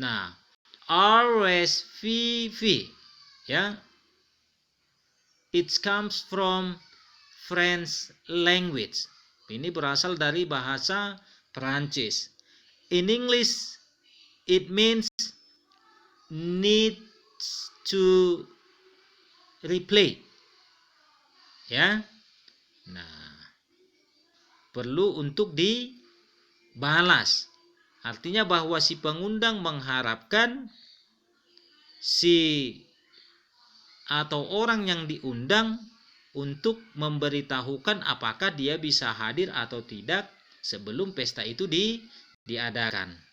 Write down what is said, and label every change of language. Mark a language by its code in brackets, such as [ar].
[en] Nah, RSVP, ya, it comes from French language. [id] Ini berasal dari bahasa Perancis. [en] In English, it means needs to reply. [id] Ya. Nah, perlu untuk dibalas. Artinya bahwa si pengundang mengharapkan si atau orang yang diundang untuk memberitahukan apakah dia bisa hadir atau tidak sebelum pesta itu diadakan.